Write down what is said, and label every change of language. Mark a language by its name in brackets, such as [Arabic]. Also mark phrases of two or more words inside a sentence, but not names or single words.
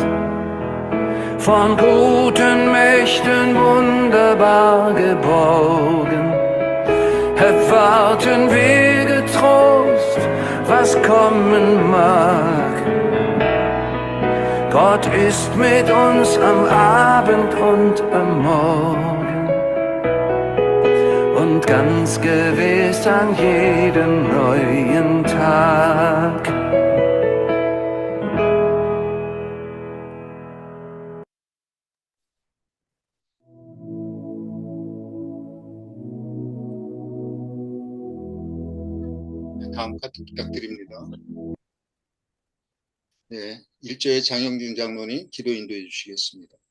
[German] Von guten Mächten wunderbar geborgen, erwarten wir getrost, was kommen mag. Gott ist mit uns am Abend und am Morgen und ganz gewiss an jedem neuen Tag. [Korean] 다음 카드 부탁드립니다. 네, 일조의 장영준 장로님 기도 인도해 주시겠습니다.